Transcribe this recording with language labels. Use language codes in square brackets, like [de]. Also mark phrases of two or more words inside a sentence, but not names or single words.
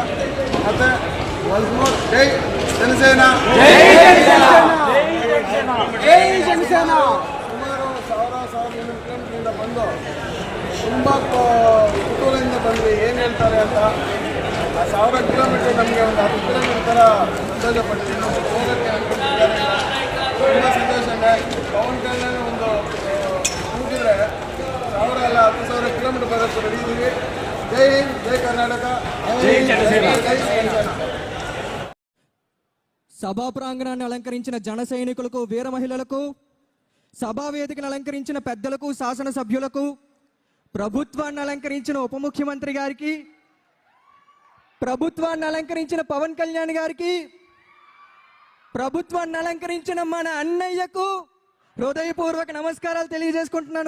[kn] ಮತ್ತು [en] once more [kn] ಜೈ ಜನಸೇನಾ, ಸುಮಾರು 1000-1500 ಕಿಲೋಮೀಟರಿಂದ ಬಂದು ತುಂಬ ಕುತೂಹಲದಿಂದ ಬಂದ್ವಿ ಏನು ಹೇಳ್ತಾರೆ ಅಂತ. ಆ 1000 ಕಿಲೋಮೀಟರ್ ನಮಗೆ ಒಂದು 10 ಕಿಲೋಮೀಟರ್ ಥರ ಸಂತೋಷ ಪಟ್ಟಿದ್ದೀವಿ. ಹೋಗೋಕ್ಕೆ ಅನ್ಕೊಂಡಿದ್ದಾರೆ. ತುಂಬ ಸಂತೋಷ ಇದೆ. ಪವನ್ ಕಲ್ಯಾಣ್ ಒಂದು ಕೂಗಿದ್ರೆ 1000 ಅಲ್ಲ 10,000 ಕಿಲೋಮೀಟರ್ ಬರೋಕ್ಕೆ ರೆಡಿ ಇದ್ದೀವಿ. [te] జై హింద్, జై కర్ణాటక, జై జనసేన. సభా ప్రాంగణాన్ని అలంకరించిన జన సైనికులకు, వీర మహిళలకు, సభా వేదికను అలంకరించిన పెద్దలకు, శాసనసభ్యులకు, ప్రభుత్వాన్ని అలంకరించిన ఉప ముఖ్యమంత్రి గారికి, ప్రభుత్వాన్ని అలంకరించిన పవన్ కళ్యాణ్ గారికి, ప్రభుత్వాన్ని అలంకరించిన మన అన్నయ్యకు హృదయపూర్వక నమస్కారాలు తెలియజేసుకుంటున్నాను.